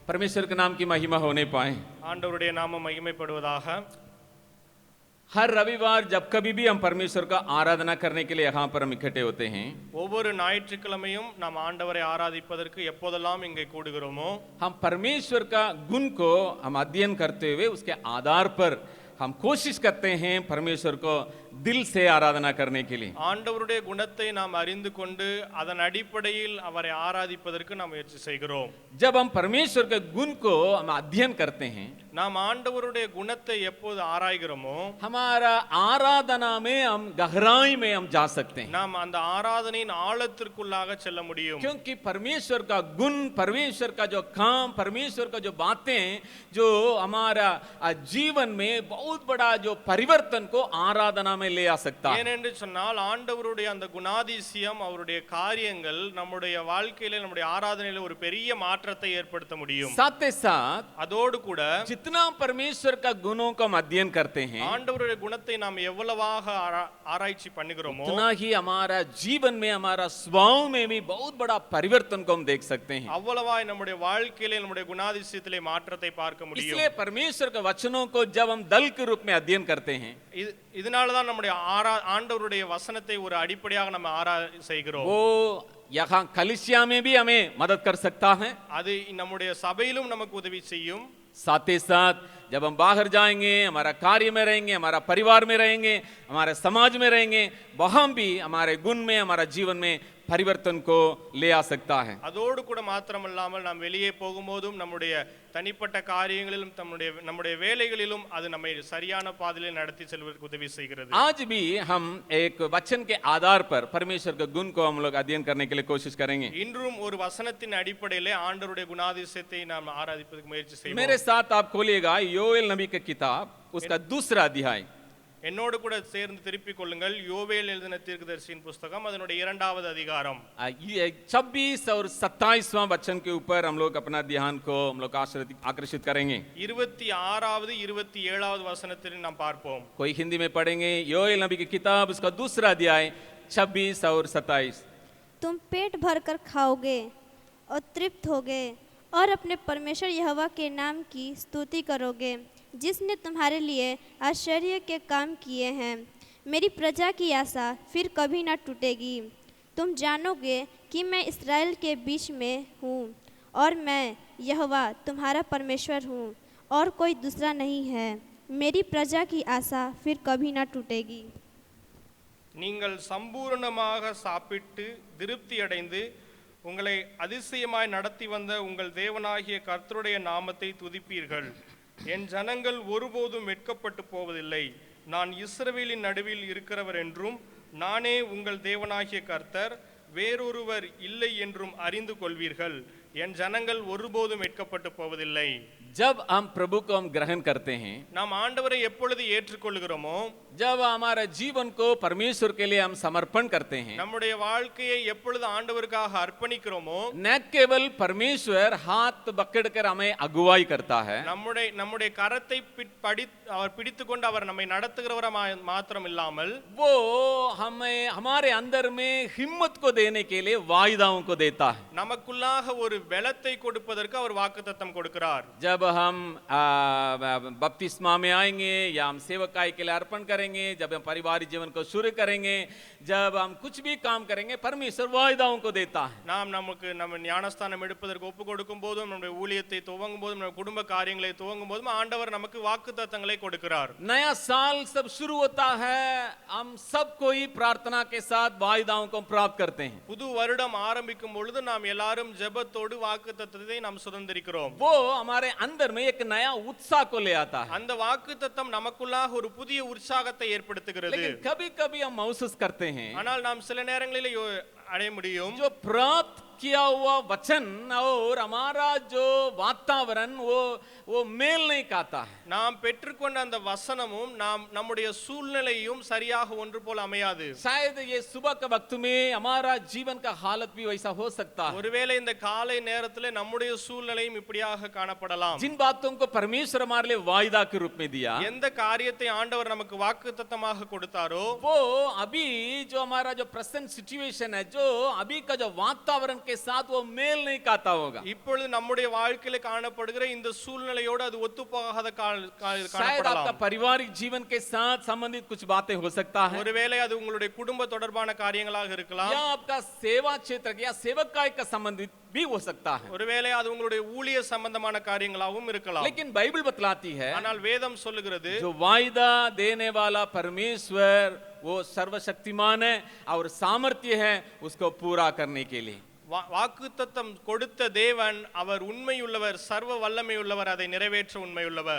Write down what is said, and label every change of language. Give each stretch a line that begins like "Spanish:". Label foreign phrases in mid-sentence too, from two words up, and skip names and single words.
Hindi: परमेश्वर के नाम की महिमा होने पाए।
Tamil: ஆண்டவருடைய நாமம் மகிமைப்படுவதாக.
Hindi: हर रविवार जब कभी भी हम परमेश्वर का आराधना करने के लिए यहाँ पर हम इकट्ठे होते हैं,
Tamil: ஒவ்வொரு ஞாயிற்றுக்கிழமையும் நாம் ஆண்டவரை ஆராதிப்பதற்கு எப்போதெல்லாம் இங்கே கூடுகிறோமோ
Hindi: हम परमेश्वर का गुण को हम अध्ययन करते हुए उसके आधार पर हम कोशिश करते हैं परमेश्वर को दिल से आराधना करने के लिए।
Tamil: ஆண்டவருடைய குணத்தை நாம் அறிந்து கொண்டு அதன் அடிப்படையில் அவரை ஆராதிப்பதற்கு நாம் முயற்சி செய்கிறோம்.
Hindi: जब हम परमेश्वर के गुण को हम अध्ययन करते हैं,
Tamil: நாம் ஆண்டவருடைய குணத்தை எப்போது ஆராய்கிறோமோ
Hindi: हमारा आराधना में हम गहराई में हम जा सकते हैं,
Tamil: நாம் அந்த ஆராதனையின் ஆழத்திற்குள்ளாக செல்ல முடியும்.
Hindi: क्योंकि परमेश्वर का गुण, परमेश्वर का जो काम, परमेश्वर का जो बातें जो हमारा जीवन में बहुत बड़ा जो परिवर्तन को आराधना में ले आ सकता है।
Tamil: ஏனென்று சொன்னால் ஆண்டவருடைய அந்த குணாதிசயம் அவருடைய காரியங்கள் நம்முடைய வாழ்க்கையில நம்முடைய ஆராதனையில ஒரு பெரிய மாற்றத்தை ஏற்படுத்த முடியும்.
Hindi: साथ ही साथ
Tamil: அதோடு கூட
Hindi: जितना परमेश्वर का गुणों को हम अध्ययन करते हैं,
Tamil: ஆண்டவருடைய குணத்தை நாம் எவ்வளவாக ஆராய்ச்சி பண்ணுகிறோமோ
Hindi: उतना ही हमारा जीवन में, हमारा स्वभाव में भी बहुत बड़ा परिवर्तन को हम देख सकते हैं।
Tamil: அவ்வளவாய் நம்முடைய வாழ்க்கையில நம்முடைய குணாதிசயத்திலே மாற்றத்தை பார்க்க முடியும்.
Hindi: इसलिए परमेश्वर के वचनों को जब हम दल के रूप में अध्ययन करते हैं,
Tamil: இதனால தான் நம்முடைய ஆண்டவருடைய வசனத்தை ஒரு அடிப்படையாக நம்ம செய்கிறோம்.
Hindi: वो यहाँ कलीसिया में भी हमें मदद कर सकता है,
Tamil: அது நம்முடைய சபையிலும் நமக்கு உதவி செய்யும்.
Hindi: साथ ही साथ जब हम बाहर जाएंगे, हमारा कार्य में रहेंगे, हमारा परिवार में रहेंगे, हमारे समाज में रहेंगे, वहां भी हमारे गुण में, हमारा जीवन में परिवर्तन को ले आ सकता है.
Tamil: அதோடு கூட மாத்திரமல்லாமல் நாம் வெளியே போகும்போதும் நம்முடைய தனிப்பட்ட காரியங்களிலும் நம்முடைய வேலைகளிலும் அது நம்மை சரியான பாதையில் நடத்தி செல்வதற்கு உதவி செய்கிறது.
Hindi: आज भी हम एक वचन के आधार पर परमेश्वर के गुण को हम लोग अध्ययन करने के लिए कोशिश करेंगे.
Tamil: இன்றும் ஒரு வசனத்தின் அடிப்படையிலே ஆண்டவருடைய குணாதிசயத்தை நாம் ஆராதிப்பதற்கு முயற்சி செய்வோம்.
Hindi: मेरे साथ आप खोलिएगा योएल नबी की किताब, उसका दूसरा अध्याय.
Tamil: என்னோடு கூட சேர்ந்து திருப்பிக் கொள்ளுங்கள் யோவேல் எழுதின தீர்க்கதரிசியின் புஸ்தகம் அதனுடைய 2வது அதிகாரம்
Hindi: 26 और 27वां वचन के ऊपर हम लोग अपना ध्यान को हम लोग आकर्षित करेंगे.
Tamil: 26வது 27வது வசனத்தில் நாம் பார்ப்போம்.
Hindi: कोई हिंदी में पढ़ेंगे. योएल नबी की किताब, उसका दूसरा अध्याय 26 और 27. तुम पेट भरकर खाओगे और तृप्त होगे और अपने परमेश्वर यहोवा के नाम की स्तुति करोगे, जिसने तुम्हारे लिए आश्चर्य के काम किए हैं. मेरी प्रजा की आशा फिर कभी न टूटेगी. तुम जानोगे कि मैं इस्राएल के बीच में हूँ और मैं यहोवा तुम्हारा परमेश्वर हूँ और कोई दूसरा नहीं है. मेरी प्रजा की आशा फिर कभी न टूटेगी.
Tamil: நீங்கள் சம்பூர்ணமாக சாப்பிட்டு திருப்தி அடைந்து உங்களை அதிசயமாய் நடத்தி வந்த உங்கள் தேவனாகிய கர்த்தருடைய நாமத்தை துதிப்பீர்கள். என் ஜனங்கள் ஒருபோதும் வெட்கப்பட்டு போவதில்லை. நான் இஸ்ரவேலின் நடுவில் இருக்கிறவர் என்றும் நானே உங்கள் தேவனாகிய கர்த்தர், வேறொருவர் இல்லை என்றும் அறிந்து கொள்வீர்கள். என் ஜனங்கள் ஒருபோதும் வெட்கப்பட்டு போவதில்லை.
Hindi: जब हम प्रभु को हम ग्रहण करते हैं,
Tamil: நாம் ஆண்டவரை எப்பொழுது ஏற்றுக்கொள்கிறோமோ,
Hindi: जब हमारा जीवन को परमेश्वर के लिए हम समर्पण करते हैं,
Tamil: நம்முடைய வாழ்க்கையை எப்பொழுது ஆண்டவருக்காக அர்ப்பணிக்கிறோமோ,
Hindi: न केवल परमेश्वर हाथ पकड़कर हमें अगुवाई करता है,
Tamil: நம்முடைய கரத்தை அவர் பிடித்துக்கொண்டு அவர் நம்மை நடத்துகிறவரா மாத்திரம் இல்லாமல்
Hindi: वो हमें हमारे अंदर में हिम्मत को देने के लिए वायदाओं को देता है.
Tamil: நமக்குள்ளாக ஒரு பலத்தை கொடுப்பதற்கு அவர் வாக்குத்தத்தம் கொடுக்கிறார்.
Hindi: जब हम बपतिस्मा में आएंगे या हम सेवकाई के लिए अर्पण करेंगे, जब हम पारिवारिक जीवन को शुरू करेंगे, जब हम कुछ भी काम करेंगे, परमेश्वर वायदाओं को देता है.
Tamil: நாம் நம்ம ஞானஸ்தானம் எடுப்பதற்கு ஒப்பு கொடுக்கும் போதும், நம்முடைய ஊழியத்தை துவங்கும் போதும், நம்ம குடும்ப காரியங்களை துவங்கும் போதும் ஆண்டவர் நமக்கு வாக்குத்தத்தங்களை கொடுக்கிறார்.
Hindi: नया साल सब शुरू होता है, हम सब कोई प्रार्थना के साथ वायदाओं को प्राप्त करते हैं.
Tamil: புது வருடம் ஆரம்பிக்கும் பொழுது நாம் எல்லாரும் ஜெபத்தோடு வாக்குத்தத்தத்தை நாம் சுதந்திரிக்கிறோம்.
Hindi: वो हमारे अंदर में एक नया उत्साह को ले आता है.
Tamil: அந்த வாக்குத்தத்தம் நமக்குள்ளாக ஒரு புதிய உற்சாகத்தை ஏற்படுத்துகிறது.
Hindi: लेकिन कभी-कभी हम महसूस करते हैं,
Tamil: ஆனால் நாம் சில நேரங்களில் அடைய முடியும்,
Hindi: जो प्राप्त किया हुआ वचन और हमारा जो वातावरण वो मेल नहीं खाता है.
Tamil: நாம் பெற்றுக்கொண்ட அந்த வசனமும் நம்முடைய சூழ்நிலையும் சரியாக ஒன்று போல அமையாது.
Hindi: शायद ये सुबह के वक्त में हमारा जीवन का हालत भी वैसा हो सकता है.
Tamil: ஒருவேளை இந்த காலை நேரத்தில் நம்முடைய சூழ்நிலையும் இப்படியாக காணப்படலாம்.
Hindi: जिन बातों को परमेश्वर हमारे लिए वायदा के रूप में दिया,
Tamil: எந்த காரியத்தை ஆண்டவர் நமக்கு வாக்குத்தத்தமாக கொடுத்தாரோ,
Hindi: वो अभी जो हमारा जो
English: present situation
Hindi: है, जो जो अभी का जो वातावरण के साथ वो मेल नहीं खाता होगा।
Tamil: இப்பொழுது நம்முடைய வாழ்க்கையில காணப்படுகிற இந்த சூழ்நிலையோடு அது ஒத்துப்போகாத
Hindi: शायद आपका
Tamil: காணப்படலாம்.
Hindi: पारिवारिक जीवन के साथ संबंधित कुछ बातें हो सकता है,
Tamil: ஒருவேளை அது உங்களுடைய குடும்ப தொடர்பான காரியங்களாக இருக்கலாம்.
Hindi: या आपका सेवा क्षेत्र या सेवकाई का संबंधित भी हो सकता है।
Tamil: ஒருவேளை அது உங்களுடைய ஊழிய சம்பந்தமான காரியங்களாகவும் இருக்கலாம்.
Hindi: लेकिन बाइबल बतलाती है
Tamil: ஆனால் வேதம் சொல்லுகிறது
Hindi: जो वायदा देने वाला परमेश्वर वो सर्वशक्तिमान है और सामर्थ्य है उसको पूरा करने के लिए।
Tamil: வாக்குத்தத்தம் கொடுத்த தேவன் அவர் உண்மையுள்ளவர், சர்வ வல்லமையுள்ளவர், அதை நிறைவேற்ற உண்மையுள்ளவர்.